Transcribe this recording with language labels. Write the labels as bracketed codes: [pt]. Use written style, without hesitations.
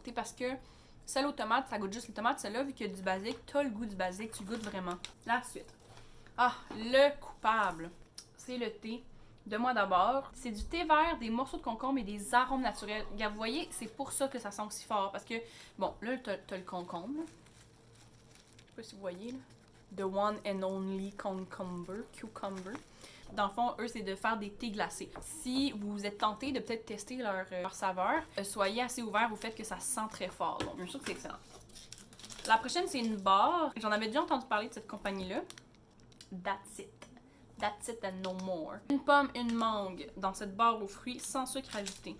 [fr] T'sais, parce que celle aux tomates, ça goûte juste les tomates. Celle-là, vu qu'il y a du basique, t'as le goût du basique. Tu goûtes vraiment. La suite. Ah, le coupable. C'est le thé de moi d'abord. C'est du thé vert, des morceaux de concombre et des arômes naturels. Regarde, vous voyez, c'est pour ça que ça sent aussi fort. Parce que, bon, là, t'as le concombre. Là. Je sais pas si vous voyez, là. [en] The one and only cucumber. [fr] Dans le fond, eux, c'est de faire des thés glacés. Si vous êtes tenté de peut-être tester leur saveur, soyez assez ouvert au fait que ça sent très fort. Donc, bien sûr que c'est excellent. La prochaine, c'est une barre. J'en avais déjà entendu parler de cette compagnie-là. [en] That's it. That's it and no more. [fr] Une pomme, une mangue dans cette barre aux fruits sans sucre ajouté.